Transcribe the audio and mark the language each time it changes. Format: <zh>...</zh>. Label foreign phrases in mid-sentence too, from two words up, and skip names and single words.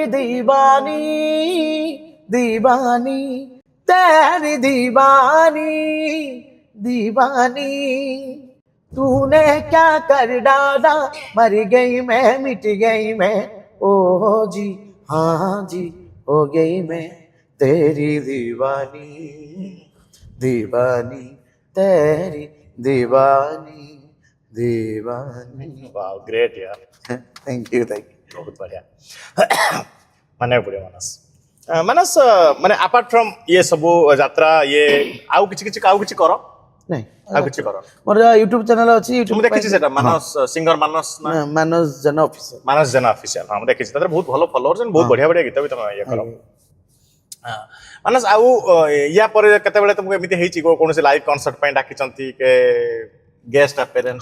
<hi>दीवानी दीवानी तेरी दीवानी दीवानी तूने क्या कर डाला मर गई मैं मिट गई मैं ओ जी हाँ जी हो गई मैं तेरी दीवानी दीवानी तेरी दीवानी दीवानी।</hi> <en>wow great yaar thank you</en> <hi>बहुत बढ़िया मानने पड़े</hi> <or>मानस ମାନସ ମାନେ</or> <en>apart from</en> <or>ଇଏ ସବୁ ଯାତ୍ରା ଇଏ ଆଉ କିଛି କର ନାଇଁ ଆଉ କିଛି କର ମୋର ୟୁଟ୍ୟୁବ ଚ୍ୟାନେଲ ଅଛି ମୁଁ ୟୁଟ୍ୟୁବ ଦେଖିଛି ସେଟା ମାନସ ସିଙ୍ଗର ମାନସ ନା ମାନସ ଜେନା ଅଫିସିଆଲ। ମାନସ ଜେନା ଅଫିସିଆଲ ହଁ ମୁଁ ଦେଖିଛି ତାদের ବହୁତ ଭଲ ଫଲୋଅର୍ସ ବହୁତ ବଢିଆ ବଢିଆ ଗୀତ ବି ତମେ ଇଏ କର ମାନସ ଆଉ ୟା ପରେ କେତେବେଳେ ତମକୁ ଏମିତି ହେଇଛି କୌଣସି</or> <en>live concert</en> <or>ପାଇଁ ଡାକିଛନ୍ତି କେ</or> <en>guest appearance</en>